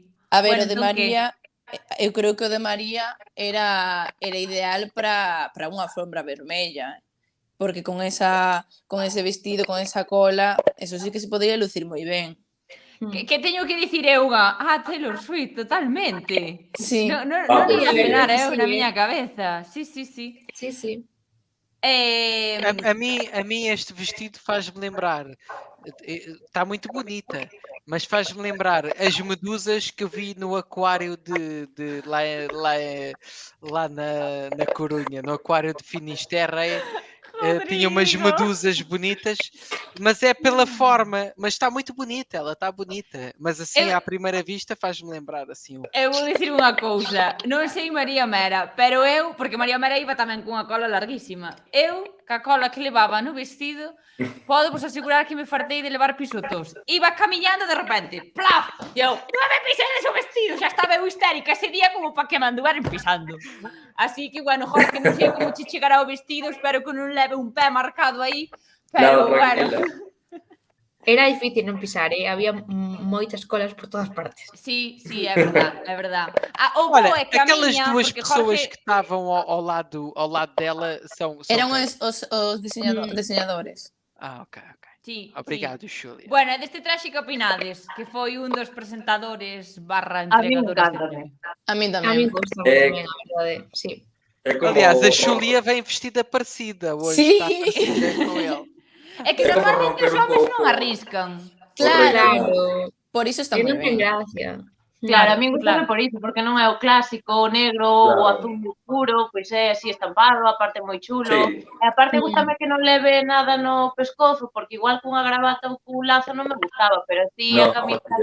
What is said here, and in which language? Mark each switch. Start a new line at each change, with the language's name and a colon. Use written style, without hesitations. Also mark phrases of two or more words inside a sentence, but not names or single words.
Galician: A ver, o de María, eu creo que o de María era ideal para unha alfombra vermella, porque con ese vestido, con esa cola, eso sí que se podría lucir moi ben. Que teño que dicir eu Taylor Swift, totalmente. Sí. Non ia penar na miña cabeza. Sí.
Portuguese: A mim este vestido faz-me lembrar, está muito bonita, mas faz-me lembrar as medusas que eu vi no aquário de lá na Corunha, no aquário de Finisterre. tinha umas medusas bonitas, mas é pela forma, mas está muito bonita, ela está bonita, mas assim à primeira vista faz-me lembrar assim.
Galician: Eu vou dicir unha cousa, non sei María Mera, pero porque María Mera iba tamén cunha cola larguísima. Ca cola que levaba no vestido, podo vos asegurar que me fartei de levar pisotos. Iba camiñando de repente, plaf! E eu, non me pisedes o vestido, xa estaba eu histérica ese día como para que me anduveren pisando. Así que, bueno, Jorge, non sei como che chegará o vestido, espero que non leve un pé marcado aí, pero, bueno... Era difícil non pisar, había moitas colas por todas partes. Sí, é verdade, é verdade.
Portuguese: Olha, aquelas duas pessoas que estavam ao lado dela são
Galician: eram os deseñadores. Ok. Sí,
Portuguese: obrigado, Xulia.
Galician: Bueno, deste traxe que opinades? Que foi un dos presentadores / entregadores de premio. A mí tamén. A mí gusta tamén, a verdade, sí.
Portuguese: Aliás, a Xulia vem vestida parecida hoje. Está parecida com ele.
Galician: É que normalmente os homens non arriscan. Claro. Por iso está moi ben. Gracia. Claro, a mí gustame por iso, porque non é o clásico, o negro, o azul oscuro, pois é así estampado, aparte moi chulo. E aparte gustame que non leve nada no pescozo, porque igual cunha gravata ou cun lazo non me gustaba, pero así a camisa...